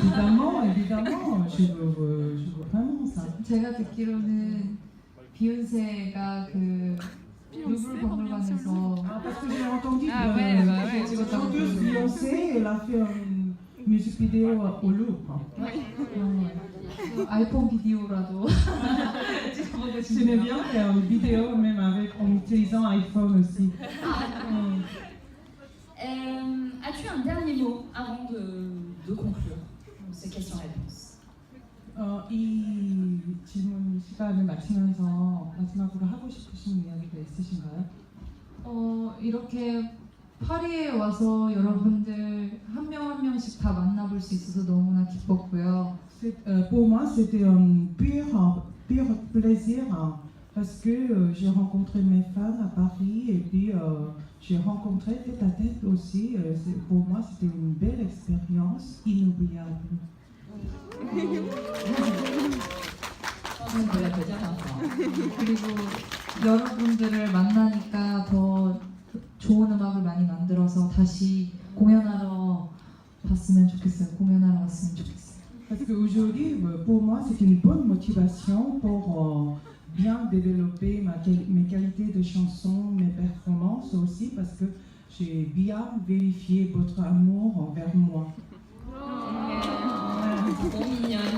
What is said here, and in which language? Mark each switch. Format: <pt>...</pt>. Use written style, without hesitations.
<fr>évidemment, je veux vraiment ça.</fr> <ko>제가 듣기로는 비욘세가 그 루브르 박물관에서</ko> <fr>Parce que j'ai entendu Ah que ouais, bah ouais. la chanteuse Beyoncé, elle a fait une musique vidéo au Louvre.</fr> <ko>아이폰 비디오라도 찍어보고</ko> <fr>J'aimais</fr> <ko>싶네요.</ko> <fr>bien faire une vidéo même en utilisant iPhone aussi. As-tu un dernier mot avant de conclure ces questions-réponses?</fr> <ko>이 질문 시간을 마치면서 마지막으로 하고 싶으신 이야기가 있으신가요? 이렇게 파리에 와서 여러분들 한 명 한 명씩 다 만나볼 수 있어서 너무나 기뻤고요.</ko> <fr>Pour moi, c'était un pur plaisir parce que j'ai rencontré mes fans à Paris et puis j'ai rencontré tête à tête aussi. Pour moi, c'était une belle expérience inoubliable. On peut l'applaudir maintenant.</fr> <ko>그리고 여러분들을 만나니까 더 좋은 음악을 많이 만들어서 다시 공연하러 왔으면 좋겠어요. 공연하러 왔으면 좋겠어요.</ko> <fr>Parce qu'aujourd'hui, pour moi, c'est une bonne motivation pour bien développer mes qualités de chanson, mes performances aussi, parce que j'ai bien vérifié votre amour envers moi. Trop mignonne.</fr>